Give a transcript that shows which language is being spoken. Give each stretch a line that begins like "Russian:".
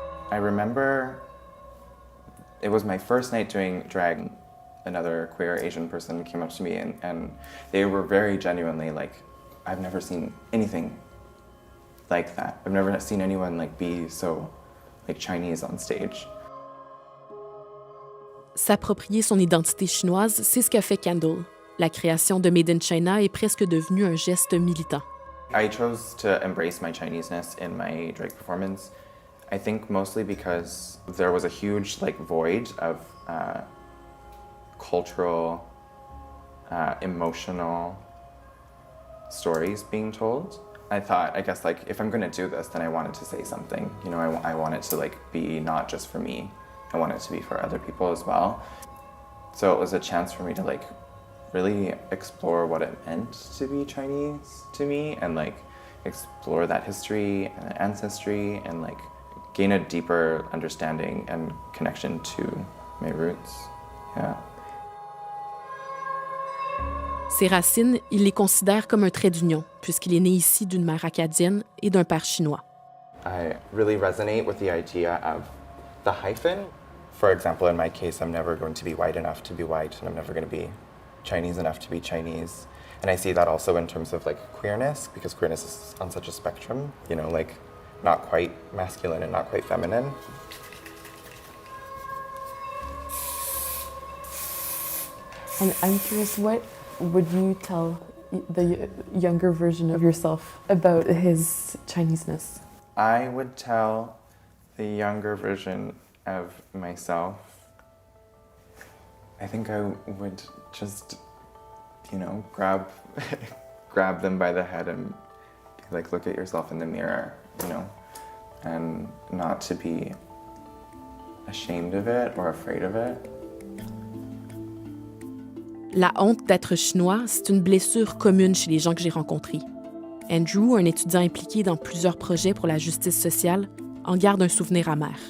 English: I remember it was my first night doing drag. Another queer Asian person came up to me and they were very genuinely like, I've never seen anything like that. I've never seen anyone like be so like Chinese on stage.
French: S'approprier son identité chinoise, c'est ce qu'a fait Candle. La création de Made in China est presque devenue un geste militant.
English: I chose to embrace my Chineseness in my drag performance. I think mostly because there was a huge void of cultural, emotional stories being told. I thought, I guess, if I'm going to do this, then I wanted to say something. You know, I want it to be not just for me. I want it to be for other people as well. So it was a chance for me to really explore what it meant to be Chinese to me, and explore that history and ancestry, and gain a deeper understanding and connection to my roots. Yeah.
French: Ses racines, il les considère comme un trait d'union, puisqu'il est né ici d'une mère acadienne et d'un père chinois.
English: I really resonate with the idea of the hyphen. For example, in my case, I'm never going to be white enough to be white, and I'm never going to be Chinese enough to be Chinese. And I see that also in terms of queerness, because queerness is on such a spectrum, you know, not quite masculine and not quite feminine. And I'm curious, what would you tell the younger version of yourself about his Chineseness? I would tell the younger version of myself, I think I would just, grab them by the head and look at yourself in the mirror, and not to be ashamed of it or afraid of it.
French: La honte d'être chinois, c'est une blessure commune chez les gens que j'ai rencontrés. Andrew, un étudiant impliqué dans plusieurs projets pour la justice sociale, en garde un souvenir amer.